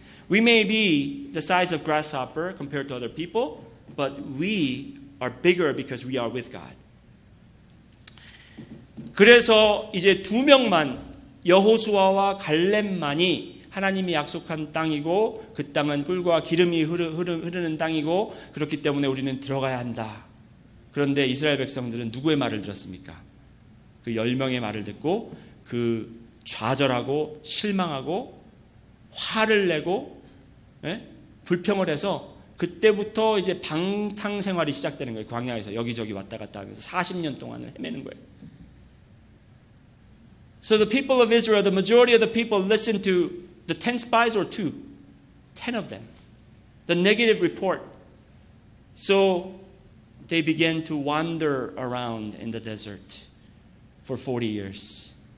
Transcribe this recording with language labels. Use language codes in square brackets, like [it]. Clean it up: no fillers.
[en] We may be the size of grasshopper compared to other people, but we are bigger because we are with God. [ko] 그래서 이제 2명만 여호수아와 갈렙만이 하나님이 약속한 땅이고 그 땅은 꿀과 기름이 흐르는 땅이고 그렇기 때문에 우리는 들어가야 한다. 그런데 이스라엘 백성들은 누구의 말을 들었습니까? 그 10명의 말을 듣고 그 좌절하고 실망하고 화를 내고 불평을 해서 그때부터 이제 방탕 생활이 시작되는 거예요. 광야에서 여기저기 왔다 갔다 하면서 40년 동안을 헤매는 거예요. [en] So the people of Israel, the majority of the people listened to The 10 spies or 2? 10 of them. The negative report. So they began to wander around in the desert for 40 years.